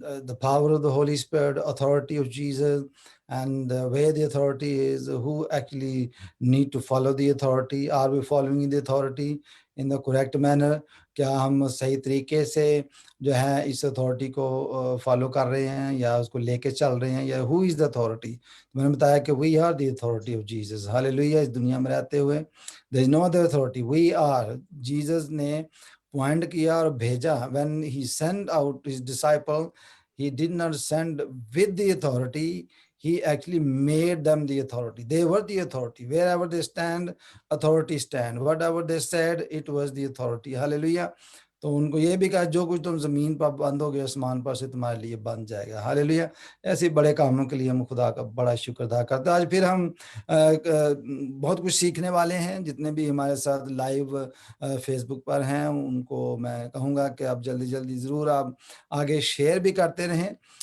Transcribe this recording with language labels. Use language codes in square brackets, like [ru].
[en] the power of the Holy Spirit, authority of Jesus, and where the authority is, who actually need to follow the authority, are we following the authority in the correct manner, [hi] क्या हम सही तरीके से जो है इस authority को follow कर रहे हैं [en] या उसको लेके चल रहे हैं, या who is the authority। [hi] मैंने बताया कि [en] we are the authority of Jesus। Hallelujah. [hi] इस दुनिया में रहते हुए [en] there is no other authority, we are। [hi] Jesus ने पॉइंट किया और भेजा। [en] when he sent out his disciple, he did not send with the authority, he actually made them the authority। they were the authority, wherever they stand, authority stand, whatever they said, it was the authority। [hi] Hallelujah. तो उनको ये भी कहा जो कुछ तुम जमीन पर बांधोगे आसमान पर से तुम्हारे लिए बन जाएगा। हालेलुया। ऐसे बड़े कामों के लिए हम खुदा का बड़ा शुक्र अदा करते हैं। आज फिर हम बहुत कुछ सीखने वाले हैं। जितने भी हमारे साथ लाइव फेसबुक पर हैं उनको मैं कहूँगा कि आप जल्दी जल्दी ज़रूर आप आगे शेयर भी करते रहें।